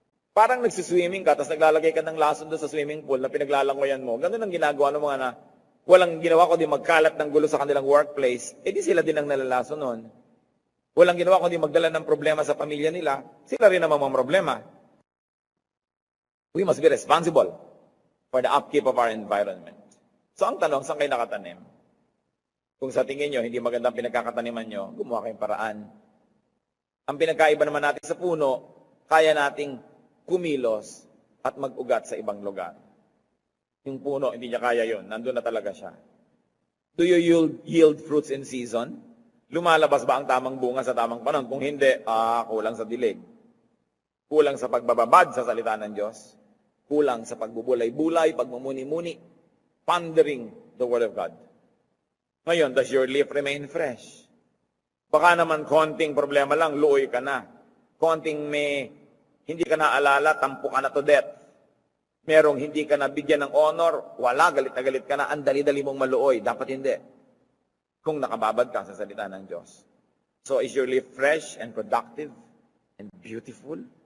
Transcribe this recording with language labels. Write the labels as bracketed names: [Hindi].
[Filipino] Parang nagsiswimming ka, tapos naglalagay ka ng lason doon sa swimming pool na pinaglalangoyan mo. Ganun ang ginagawa ng mga na walang ginawa kundi magkalat ng gulo sa kanilang workplace, di sila din ang nalalason nun. Walang ginawa kundi magdala ng problema sa pamilya nila, sila rin naman ang problema. [English] We must be responsible for the upkeep of our environment. [Filipino] So ang tanong, saan kayo nakatanim? Kung sa tingin nyo, hindi magandang pinagkakataniman nyo, gumawa kayong paraan. Ang pinagkaiba naman natin sa puno, kaya nating kumilos at mag-ugat sa ibang lugar. Yung puno, hindi niya kaya yun. Nandun na talaga siya. [English] Do you yield fruits in season? [Filipino] Lumalabas ba ang tamang bunga sa tamang panahon? Kung hindi, kulang sa dilig. Kulang sa pagbababad sa salita ng Diyos. Kulang sa pagbubulay-bulay, pagmumuni-muni, [English] pondering the Word of God. Ngayon, does your leaf remain fresh? [Filipino] Baka naman konting problema lang, luoy ka na. Konting hindi ka naalala, tampo ka na to death. Merong hindi ka nabigyan ng honor, wala, galit na galit ka na, ang dali-dali mong maluoy. Dapat hindi. Kung nakababad ka sa salita ng Diyos. [English] So, is your leaf fresh and productive and beautiful?